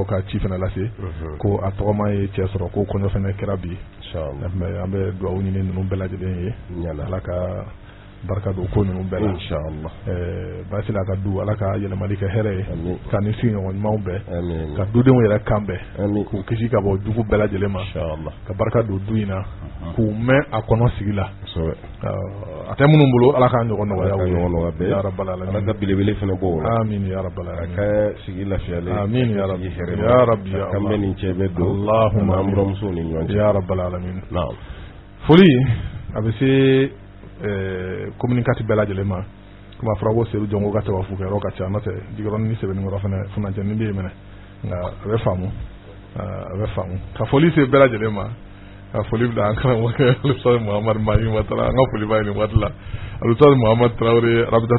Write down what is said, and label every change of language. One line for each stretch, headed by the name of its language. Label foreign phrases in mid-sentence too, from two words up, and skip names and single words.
Bambara: ka ci fɛnɛ lase ko a tɔgɔma ye cɛ sɔrɔ ko kɔɲɔ fɛnɛ kɛra bi inshallah an bɛ dugawu ɲini ninnu bɛɛ lajɛlen ye Ala ka barika don ko ninnu bɛɛ la inshallah basi la ka du Ala ka yɛlɛmali kɛ hɛrɛ ye ka ni sigiɲɔgɔn ɲumanw bɛɛ ka dudenw yɛrɛ kan bɛɛ k'u kisi ka bɔ jugu bɛɛ lajɛlen ma inshallah ka barika don du in na k'u mɛn a kɔnɔ sigi la a tɛ minnu bolo Ala ka ɲɔgɔn nɔgɔya
Arabic: يا رب العالمين
Bambara: Ala ka belebele fɛnɛ bɔ
Arabic: آمين يا رب العالمين
Bambara: ka sigi lafiyalen
Arabic: آمين يا رب يا رب يا
Bambara: kan bɛ nin cɛ bɛ don Allahumma an buramuso ni ɲɔgɔn cɛ
Arabic: يا رب العالمين
Bambara: naam foli a bɛ se communicati bɛɛ lajɛlen ma kuma fɔra ko Seydou Jongo ka tawafu kɛ yɔrɔ ka ca n'o tɛ jigiyɔrɔ ni sɛbɛnnikɔrɔ fɛnɛ funacɛnin bɛ yen mɛnɛ nka a bɛ faamu ka foli se bɛɛ lajɛlen ma ka foli bila an karamɔgɔ Alustaz Muhamad Mahi Watara an ka foli b'a ye nin waati la Alustaz Muhamad Traoré